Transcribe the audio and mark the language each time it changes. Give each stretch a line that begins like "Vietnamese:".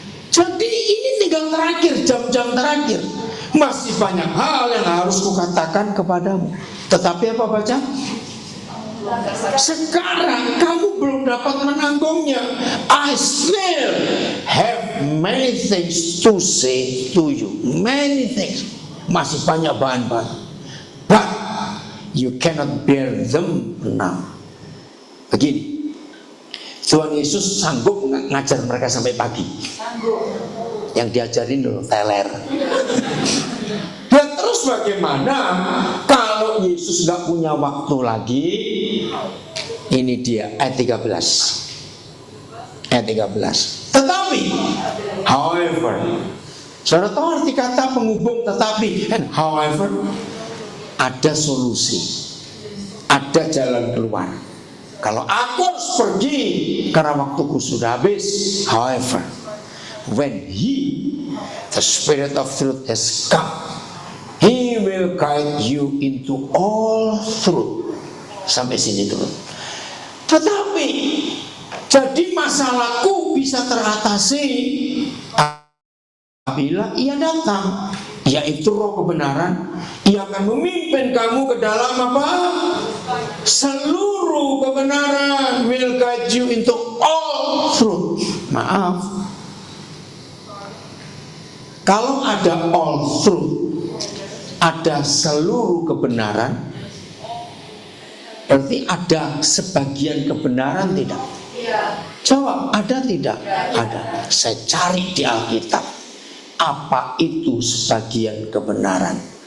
Indonesian: Jadi ini tinggal terakhir, jam-jam terakhir. Masih banyak hal yang harus kukatakan kepadamu. Tetapi apa baca? Sekarang kamu belum dapat menanggungnya.
English: I still have many things to say to you. Many things.
Indonesian: Masih banyak bahan-bahan.
English: But you cannot bear them now.
Indonesian: Begini, Tuhan Yesus sanggup ngajar mereka sampai pagi. Yang diajarin dulu teler. Dan terus bagaimana kalau Yesus gak punya waktu lagi? Ini dia ayat 13. Ayat 13. Tetapi, however, saudara tahu arti kata penghubung tetapi,
English: and however,
Indonesian: ada solusi, ada jalan keluar. Kalau aku harus pergi karena waktuku sudah habis,
English: however, when the Spirit of truth has come, He will guide you into all truth.
Indonesian: Sampai sini dulu. Tetapi jadi masalahku bisa teratasi apabila Ia datang, yaitu Roh kebenaran. Ia akan memimpin kamu ke dalam apa? Seluruh kebenaran.
English: Will guide you into all truth.
Indonesian: Maaf, kalau ada
English: all truth,
Indonesian: ada seluruh kebenaran, berarti ada sebagian kebenaran tidak? Jawab, ada tidak? Ada. Saya cari di Alkitab, apa itu sebagian kebenaran?